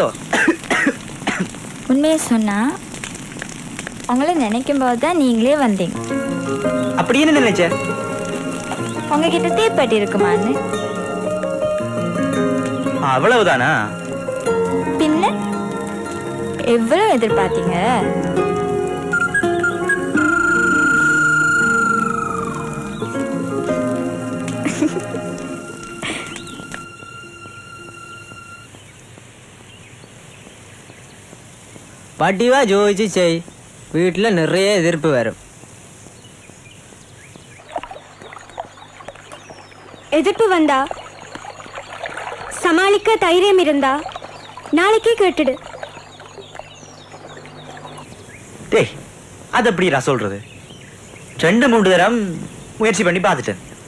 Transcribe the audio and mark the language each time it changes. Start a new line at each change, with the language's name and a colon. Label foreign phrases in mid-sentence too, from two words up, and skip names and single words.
Tamil: உண்மையை சொன்னா உங்களை நினைக்கும் போது தான் நீங்களே வந்தீங்க. அப்படி என்ன நினைச்ச? உங்ககிட்ட தீப்பெட்டி இருக்குமான்னு. அவ்வளவுதானா? பின்ன எவ்வளவு எதிர்பார்த்தீங்க?
Malayalam: പട്ടിവാ ചോദിച്ച് ചെയ്. വീട്ടിൽ നിറയെ എതിർപ്പ് വരും.
Tamil: எதிர்ப்பு வந்தா சமாளிக்க தைரியம் இருந்தா நாளைக்கே கேட்டுடு. டேய் அது எப்படிடா சொல்றது? 2-3 தரம் முயற்சி பண்ணி பார்த்துட்டேன்.